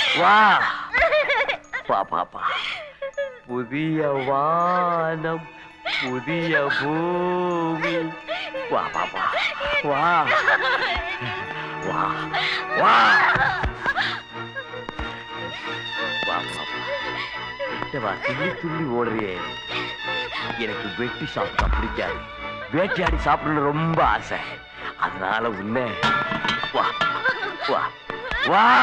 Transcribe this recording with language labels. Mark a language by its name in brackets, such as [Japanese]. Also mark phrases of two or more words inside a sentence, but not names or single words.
[Malayalam] പുതിയ വാനം പുതിയ ഭൂമി [Tamil] വാ വാ വാ വാ വാ വാ துள்ளி துள்ளி ஓடுறியே எனக்கு வெட்டி சாப்பிட்டா பிடிக்காது வேட்டையாடி சாப்பிடணும்னு ரொம்ப ஆசை அதனால உன்னை வா வா வா